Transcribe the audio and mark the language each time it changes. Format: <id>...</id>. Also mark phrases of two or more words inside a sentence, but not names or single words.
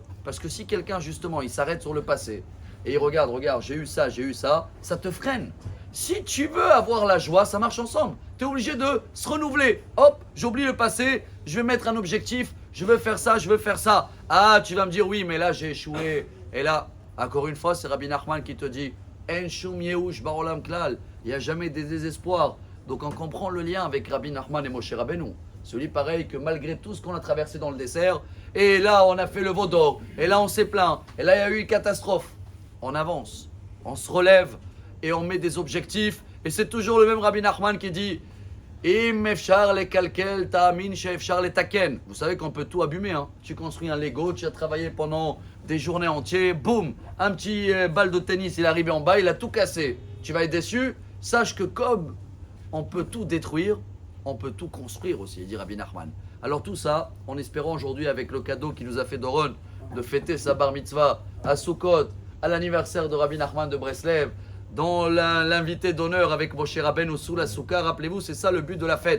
<fr>Parce que si quelqu'un, justement, il s'arrête sur le passé et il regarde, j'ai eu ça, ça te freine. Si tu veux avoir la joie, ça marche ensemble. Tu es obligé de se renouveler. Hop, j'oublie le passé, je vais mettre un objectif, je veux faire ça. Ah, tu vas me dire, oui, mais là, j'ai échoué. Et là, encore une fois, c'est Rabbi Nachman qui te dit,</fr> <he>אין שום יאוש בעולם כלל.</he> <fr>Il n'y a jamais de désespoir. Donc on comprend le lien avec Rabbi Nachman et Moshe Rabbeinu. Celui pareil que malgré tout ce qu'on a traversé dans le désert, et là on a fait le veau d'or, et là on s'est plaint, et là il y a eu une catastrophe. On avance, on se relève, et on met des objectifs. Et c'est toujours le même Rabbi Nachman qui dit,</fr> <he>אם אפשר לקלקל תאמין שאפשר לתקן.</he> <fr>Vous savez qu'on peut tout abîmer. Hein. Tu construis un Lego, tu as travaillé pendant des journées entières, boum, un petit balle de tennis, il est arrivé en bas, il a tout cassé. Tu vas être déçu. Sache que comme on peut tout détruire, on peut tout construire aussi, dit Rabbi Nachman. Alors tout ça, en espérant aujourd'hui avec le cadeau qui nous a fait Doron, de fêter sa bar mitzvah à Sukkot, à l'anniversaire de Rabbi Nachman de Breslev, dans l'invité d'honneur avec Moshe Rabbeinu sous la Souka, rappelez-vous, c'est ça le but de la fête.</fr>